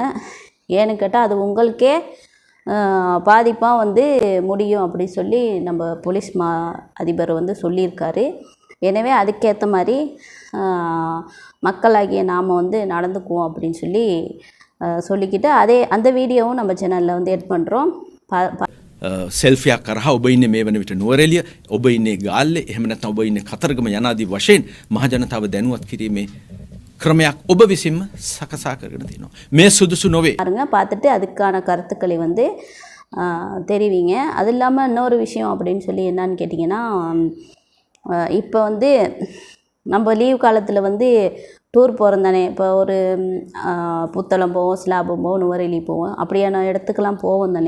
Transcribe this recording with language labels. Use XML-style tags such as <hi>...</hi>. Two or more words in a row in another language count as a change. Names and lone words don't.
<ta>ஏன்னு கேட்டால் அது உங்களுக்கே பாதிப்பாக வந்து முடியும் அப்படி சொல்லி நம்ம போலீஸ் அதிபர் வந்து சொல்லியிருக்காரு. எனவே அதுக்கேற்ற மாதிரி மக்களாகிய நாம் வந்து நடந்துக்குவோம் அப்படின்னு சொல்லி சொல்லிக்கிட்டு அந்த வீடியோவும் நம்ம சேனலில் வந்து எட் பண்ணுறோம்.</ta> <si>සෙල්ෆියක් කරහා ඔබ ඉන්නේ මේ වන විට නුවරඑළිය, ඔබ ඉන්නේ ගාල්ලේ, එහෙම නැත්නම් ඔබ ඉන්නේ කතරගම යනාදී වශයෙන් මහ ජනතාව දැනුවත් කිරීමේ ක්‍රමයක් ඔබ විසින්ම සකසා කරගෙන තියෙනවා. මේ සුදුසු නොවේ.</si> <ta>பாருங்க, பார்த்துட்டு அதுக்கான கருத்துக்களை வந்து தெரிவிங்க. அது இல்லாமல் இன்னொரு விஷயம் அப்படின்னு சொல்லி என்னன்னு கேட்டிங்கன்னா, இப்போ வந்து நம்ம லீவ் காலத்தில் வந்து டூர் போகிறோம் தானே. இப்போ ஒரு புத்தளம் போவோம், சிலாபம் போவோம், நுவரெலி போவோம், அப்படியான இடத்துக்கெல்லாம் போவோம் தானே.</ta>